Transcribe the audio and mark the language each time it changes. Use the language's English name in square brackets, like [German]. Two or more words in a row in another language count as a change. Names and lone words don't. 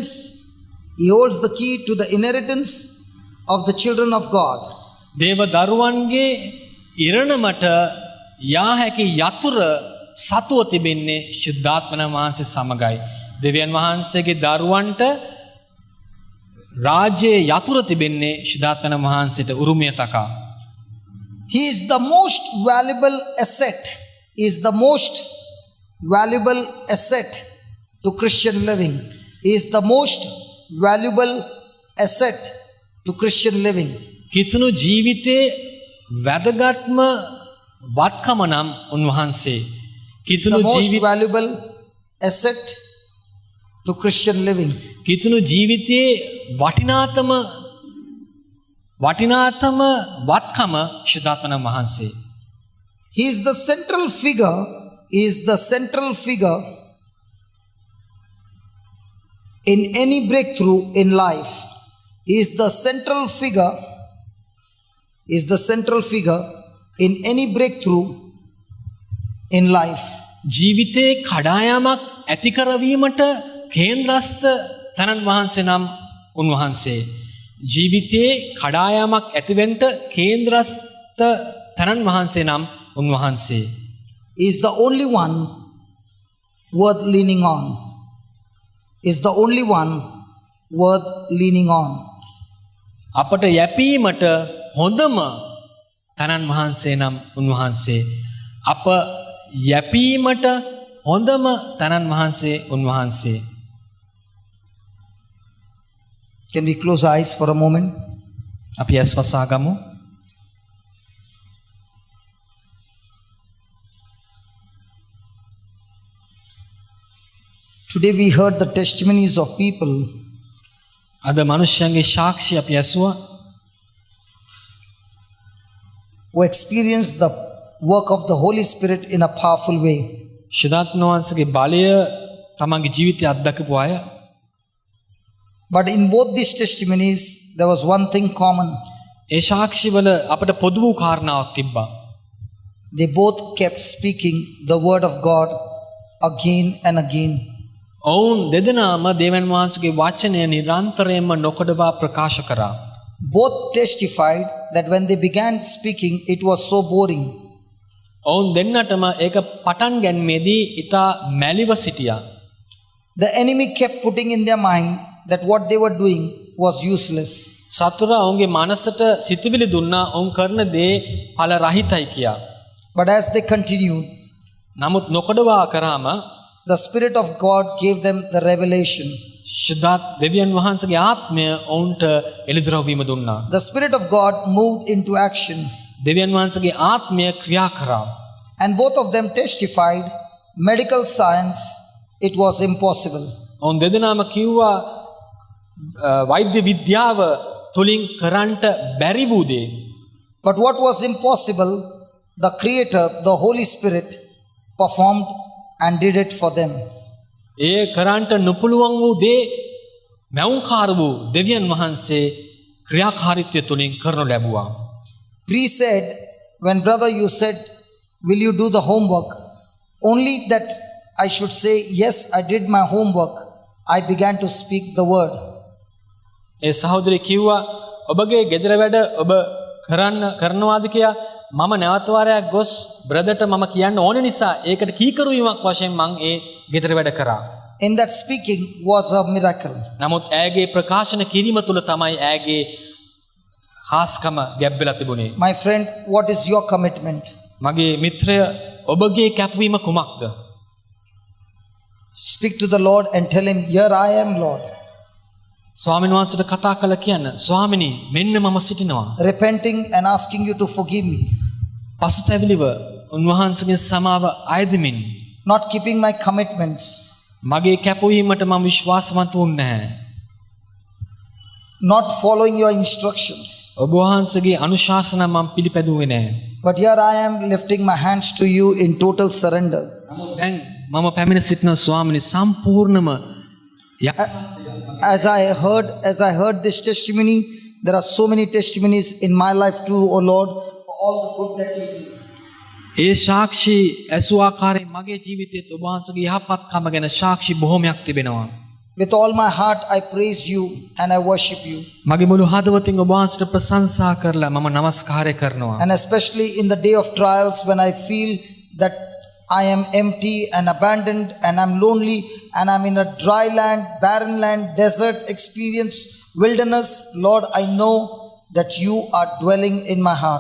[English] He holds the key to the inheritance of the children of God. [Sinhala] දේව දරුවන්ගේ ඉරණමට යා හැකි යතුර සතුව තිබෙන්නේ ශුද්ධාත්මන වහන්සේ සමගයි. දෙවියන් වහන්සේගේ දරුවන්ට රාජ්‍යයේ යතුර තිබෙන්නේ ශුද්ධාත්මන වහන්සේට උරුමය තකා. [English] He is the most valuable asset. He is the most valuable asset to Christian living. He is the most valuable asset to Christian living. [Sinhala] කිතුණු ජීවිතේ වැදගත්ම වත්කම නම් උන්වහන්සේ. [English] The [Sinhala] කිතුණු [English] most [Sinhala] ජීවිත [English] valuable asset to Christian living. [Sinhala] කිතුණු ජීවිතයේ වටිනාතම වත්කම ශුද්ධාත්මන වහන්සේ. [English] He is the central figure. He is the central figure in any breakthrough in life. He is the central figure. He is the central figure in any breakthrough in life. [Sinhala] ජීවිතේ කඩායමක් ඇති කරවීමට කේන්ද්‍රස්ත තනන් වහන්සේ නම් උන්වහන්සේ. ජීවිතේ කඩායමක් ඇතිවෙන්න කේන්ද්‍රස්ත තනන් වහන්සේ නම් උන්වහන්සේ. [English] He is the only one worth leaning on. Is the only one worth leaning on. [Sinhala] අපට යැපීමට හොඳම තනන් වහන්සේ නම් උන්වහන්සේ. අප යැපීමට හොඳම තනන් වහන්සේ උන්වහන්සේ. [English] Can we close our eyes for a moment? [Sinhala] අපි ඇස් වසා ගමු. [English] Today we heard the testimonies of people [Sinhala] අද මනුෂ්‍යයන්ගේ සාක්ෂි අපි ඇසුවා. [English] who experienced the work of the Holy Spirit in a powerful way. [Sinhala] ශුද්ධාත්ම වහන්සේගේ බලය තමන්ගේ ජීවිතය අත්දකපු අය. [English] But in both these testimonies, there was one thing common. [Sinhala] ඒ සාක්ෂිවල අපට පොදු වූ කාරණාවක් තිබ්බා. [English] They both kept speaking the word of God again and again. [Sinhala] ඔවුන් දෙදෙනාම දේවයන් වහන්සේගේ වචනය නිරන්තරයෙන්ම නොකඩවා ප්‍රකාශ කරා. [English] Both testified that when they began speaking, it was so boring. [Sinhala] ඔවුන් දෙන්නටම ඒක පටන් ගැනීමේදී ඊට මැලිව සිටියා. [English] The enemy kept putting in their mind that what they were doing was useless. [Sinhala] සතුරා ඔවුන්ගේ මනසට සිතුවිලි දුන්නා ඔවුන් කරන දේ ඵල රහිතයි කියා. [English] But as they continued, [Sinhala] නමුත් නොකඩවා කරාම [English] the Spirit of God gave them the revelation. [Sinhala] ශුද්ධාත් දෙවියන් වහන්සේගේ ආත්මය ඔවුන්ට එළිදරව් වීම දුන්නා. [English] The Spirit of God moved into action. [Sinhala] දෙවියන් වහන්සේගේ ආත්මය ක්‍රියා කරා. [English] And both of them testified, medical science, it was impossible. [Sinhala] ඔවුන් දෙදෙනාම කිව්වා වෛද්‍ය විද්‍යාව තුලින් කරන්ට බැරි වූ දේ. [English] But what was impossible, the Creator, the Holy Spirit, performed and did it for them. [Sinhala] ඒ කරන්ට නොපුළුවන් වූ දේ මෞංකාර වූ දෙවියන් වහන්සේ ක්‍රියාකාරීත්වය තුලින් කරනු ලැබුවා. [English] Pre said, when brother you said, will you do the homework? Only that I should say, yes, I did my homework. I began to speak the word. [Sinhala] ඒ සහෝදරය කිව්වා ඔබගේ ගෙදර වැඩ ඔබ කරනවාද කියා මම නැවත වාරයක් ගොස් බ්‍රදර්ට මම කියන්න ඕන නිසා ඒකට කීකරු වීමක් වශයෙන් මම ඒ ගෙදර වැඩ කරා. [English] In that speaking was a miracle. [Sinhala] නමුත් ඇගේ ප්‍රකාශන කිරීම තුල තමයි ඇගේ හාස්කම ගැබ් වෙලා තිබුණේ. [English] My friend, what is your commitment? [Sinhala] මගේ මිත්‍රය ඔබගේ කැපවීම කුමක්ද? [English] Speak to the Lord and tell him, here I am, Lord. [Sinhala] ස්වාමීන් වහන්සේට කතා කළා කියන්න ස්වාමිනී මෙන්න මම සිටිනවා. [English] Repenting and asking you to forgive me. [Sinhala] පසුතැවිලිව උන්වහන්සේගේ සමාව අයදමින් [English] Not keeping my commitments. [Sinhala] මගේ කැපවීමට මම විශ්වාසවන්ත වුන්නේ නැහැ. [English] Not following your instructions. [Sinhala] ඔබ වහන්සේගේ අනුශාසනා මම පිළිපැදුවේ නැහැ. [English] But here I am lifting my hands to you in total surrender. [Sinhala] දැන් මම පැමිණ සිටින ස්වාමිනී සම්පූර්ණම [English] As I heard this testimony, there are so many testimonies in my life too, O Lord, for all the good that you do. [Sinhala] ඒ සාක්ෂි ඇසු ආකාරයෙන් මගේ ජීවිතයේ ඔබ වහන්සේගේ යහපත්කම ගැන සාක්ෂි බොහොමයක් තිබෙනවා. [English] With all my heart, I praise you and I worship you. [Sinhala] මගේ මුළු හදවතින් ඔබ වහන්සේට ප්‍රශංසා කරලා මම නමස්කාරය කරනවා. [English] And especially in the day of trials, when I feel that I am empty and abandoned and I'm lonely and I'm in a dry land, barren land, desert experience, wilderness, Lord, I know that you are dwelling in my heart.